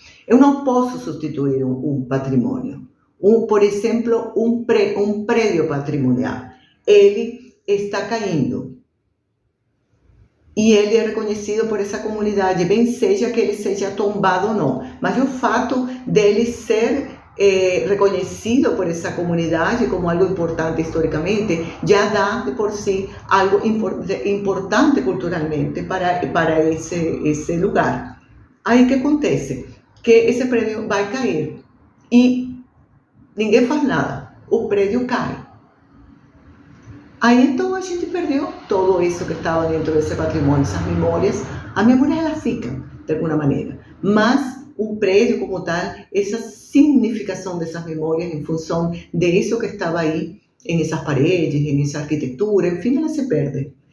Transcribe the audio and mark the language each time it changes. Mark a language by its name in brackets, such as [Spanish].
[Portuguese] Eu não posso substituir um patrimônio. Por exemplo, um prédio patrimonial. Ele está caindo. E ele é reconhecido por essa comunidade, bem seja que ele seja tombado ou não. Mas o fato dele ser [Spanish] reconocido por esa comunidad y como algo importante históricamente, ya da de por sí algo importante culturalmente para ese lugar. [Portuguese] Aí que acontece? Que esse prédio vai cair e ninguém faz nada, o prédio cai. Aí então a gente perdeu todo isso que estava dentro desse patrimônio, essas memórias. As memórias elas ficam, de alguma maneira, mas o prédio como tal, essa significação dessas memórias em função disso que estava aí, em essas paredes, em essa arquitetura, enfim, ela se perde.